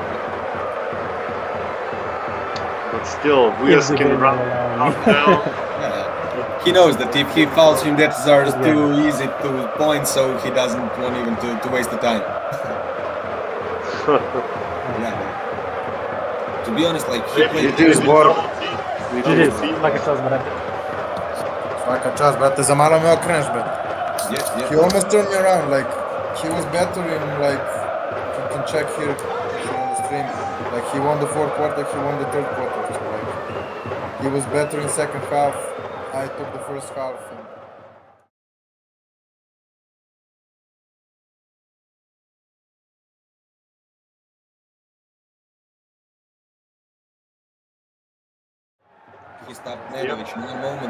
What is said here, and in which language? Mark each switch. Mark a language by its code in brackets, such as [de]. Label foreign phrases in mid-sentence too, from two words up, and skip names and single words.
[en] But still, West can run up now. He knows that if he fouls him, that are too easy to point, so he doesn't want even to waste the time. To be honest, like he played. It is Bor. [sr] Svaka čast, brate. Svaka čast, brate, za malo me okreneš, brate. [en] Yeah. He almost turned me around, like, he was better in, like, you can check here on the stream, like, he won the 4th quarter, he won the 3rd quarter, so, like, he was better in 2nd half, I took the 1st half. He stopped Nedovic in one moment.